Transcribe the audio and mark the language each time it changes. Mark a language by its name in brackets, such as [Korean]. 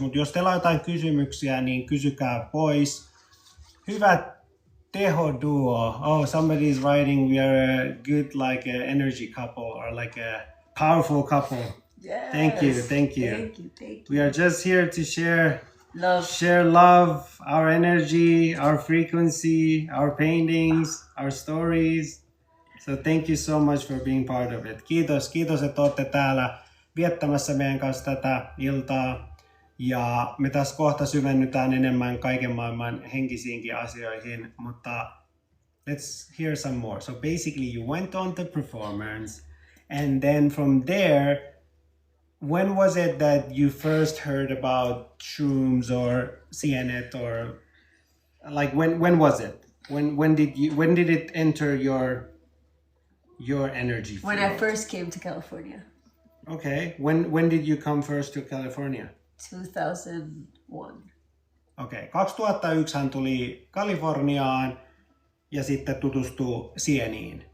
[Finnish] Mutta jos teillä on jotain kysymyksiä, niin kysykää pois. Hyvä tehoduo. [English] Oh, somebody is writing we are a good like a energy couple or like a powerful couple. Yes. Thank you. Thank you. We are just here to share love, our energy, our frequency, our paintings, our stories. So thank you so much for being part of it. [Finnish] Kiitos, että olette täällä viettämässä meidän kanssa tätä iltaa. Ja me tässä kohta syvennytään enemmän kaiken maailman henkisiinkin asioihin, mutta [English] let's hear some more. So basically you went on the performance, and then from there, when was it that you first heard about shrooms or cyanet, or like when was it? When did it enter your energy field? When I first came to California. Okay. When did you come first to California? 2001. [Finnish] Okei. 2001 hän tuli Kaliforniaan ja sitten tutustui sieniin.